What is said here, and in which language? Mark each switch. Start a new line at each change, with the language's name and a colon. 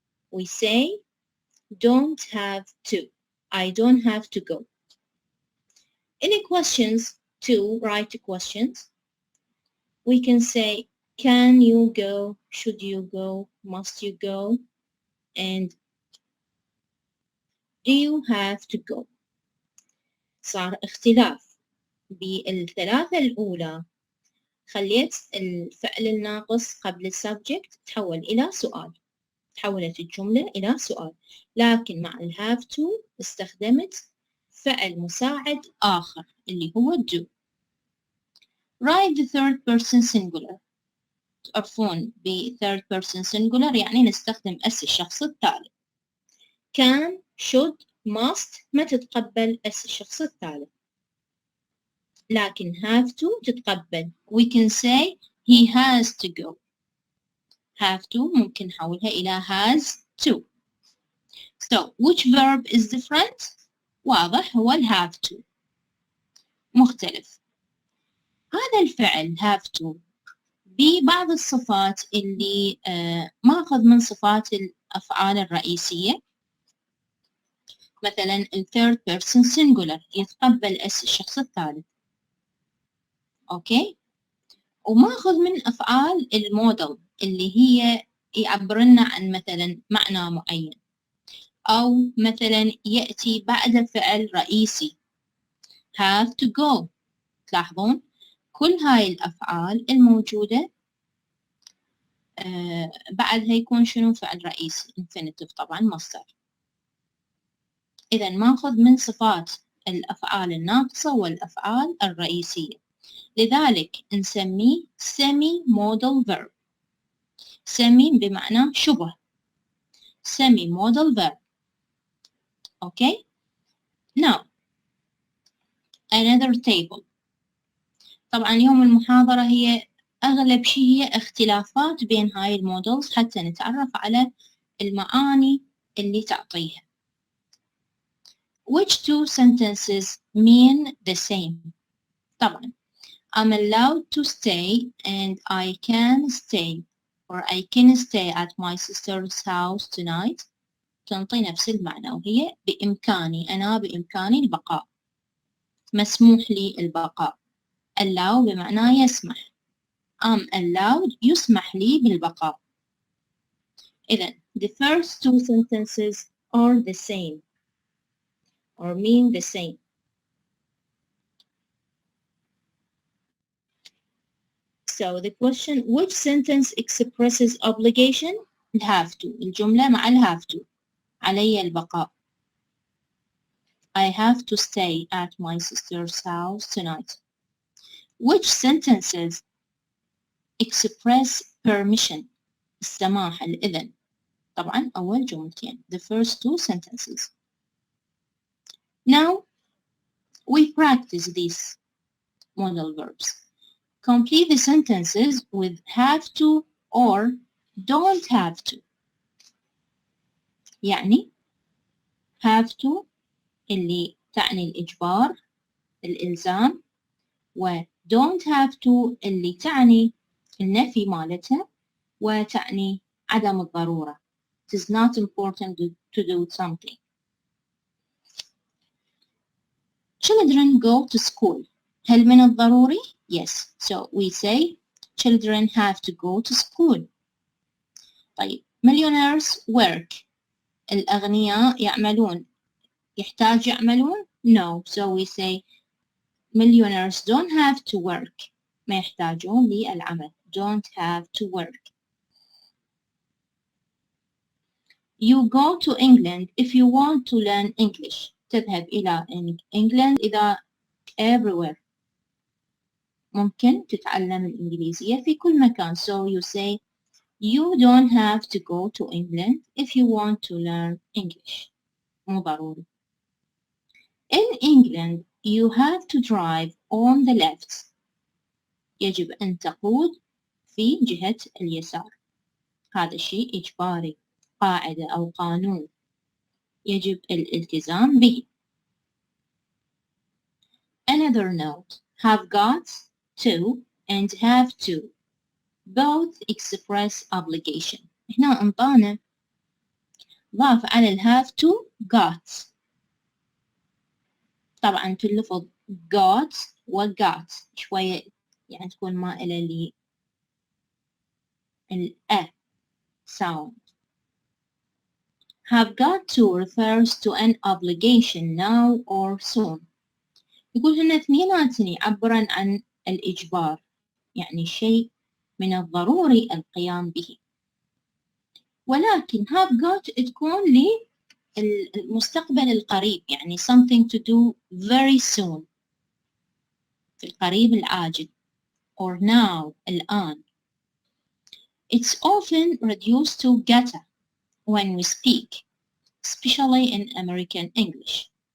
English: We say don't have to. I don't have to go. Any questions to write questions? We can say can you go, should you go, must you go, and do you have to go.
Arabic: صار اختلاف بالثلاثة الأولى. خليت الفعل الناقص قبل السبجكت تحول إلى سؤال. تحولت الجملة إلى سؤال. لكن مع ال have to استخدمت فعل مساعد آخر اللي هو do.
English: Write the third person singular.
Arabic: تعرفون ب third person singular يعني نستخدم اس الشخص الثالث. can, should, must ما تتقبل اس الشخص الثالث. لكن have to تتقبل.
English: We can say he has to go. have to
Arabic: ممكن نحولها إلى
English: has to. So which verb is different؟
Arabic: واضح هو ال
English: have to.
Arabic: مختلف. هذا الفعل have to ببعض الصفات اللي ماخذ من صفات الأفعال الرئيسية. مثلا ال third person singular يتقبل اس الشخص الثالث. أوكي؟ وماخذ من أفعال المودل اللي هي يعبرنا عن مثلا معنى معين. أو مثلا يأتي بعد فعل رئيسي have to go. تلاحظون كل هاي الأفعال الموجودة بعدها يكون شنو فعل رئيسي infinitive طبعا مصدر. إذا ماخذ من صفات الأفعال الناقصة والأفعال الرئيسية. لذلك نسميه semi modal verb. semi بمعنى شبه.
English: semi modal verb. Okay? Now another table.
Arabic: طبعا اليوم المحاضرة هي أغلب شيء هي اختلافات بين هاي المودلز حتى نتعرف على المعاني اللي تعطيها.
English: Which two sentences mean the same؟ طبعا I'm allowed to stay and I can stay or I can stay at my sister's house tonight
Arabic: تنطي نفس المعنى وهي بإمكاني أنا بإمكاني البقاء. مسموح لي البقاء. allow بمعنى يسمح.
English: I'm allowed
Arabic: يسمح لي بالبقاء.
English: إذن the first two sentences are the same or mean the same. So the question which sentence expresses obligation؟ have to.
Arabic: الجملة مع have to. علي البقاء.
English: I have to stay at my sister's house tonight. Which sentences express permission؟
Arabic: السماح الإذن. طبعا أول جملتين.
English: The first two sentences. Now we practice these modal verbs. Complete the sentences with have to or don't have to.
Arabic: يعني have to اللي تعني الإجبار الإلزام و don't have to اللي تعني النفي مالتها وتعني عدم الضرورة
English: It is not important to do something. Children go to school.
Arabic: هل من الضروري؟ Yes.
English: So we say children have to go to school. طيب millionaires work.
Arabic: الأغنياء يعملون. يحتاج يعملون؟ No.
English: So we say millionaires don't have to work.
Arabic: ما يحتاجون للعمل.
English: Don't have to work. You go to England if you want to learn English.
Arabic: تذهب إلى England إذا everywhere. ممكن تتعلم الإنجليزية في كل مكان.
English: So you say you don't have to go to England if you want to learn English.
Arabic: مو ضروري.
English: In England you have to drive on the left.
Arabic: يجب أن تقود في جهة اليسار. هذا الشيء إجباري. قاعدة أو قانون يجب الالتزام به.
English: Another note. Have got to and have to. Both express obligation.
Arabic: هنا انطانا ضاف على ال have to got. طبعا في اللفظ got و got شوية يعني تكون مائلة لل sound.
English: Have got to refers to an obligation now or soon.
Arabic: يقول هنا اثنيناتن يعبرن عن الإجبار يعني شيء من الضروري القيام به. ولكن have got تكون للمستقبل القريب يعني
English: something to do very soon
Arabic: في القريب العاجل
English: or now
Arabic: الآن.
English: It's often reduced to gotta when we speak, especially in American English.